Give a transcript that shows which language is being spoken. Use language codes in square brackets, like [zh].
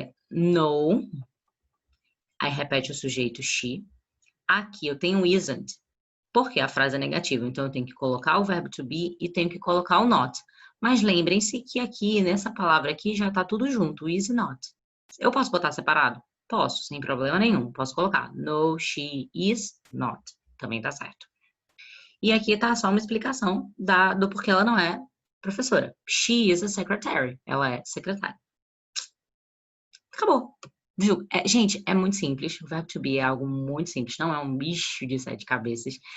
[pt] No, aí repete o sujeito she. Aqui eu tenho isn't, porque a frase é negativa. Então, eu tenho que colocar o verbo to be e tenho que colocar o not. Mas lembrem-se que aqui, nessa palavra aqui, já tá tudo junto, is e not. Eu posso botar separado? Posso, sem problema nenhum. Posso colocar no, [en] she is not. [pt] Também tá certo. E aqui tá só uma explicação do porquê ela não é professora. [en] She is a secretary. [pt] Ela é secretária. Acabou. Viu? Gente, é muito simples. O verbo to be é algo muito simples. Não é um bicho de 7 cabeças.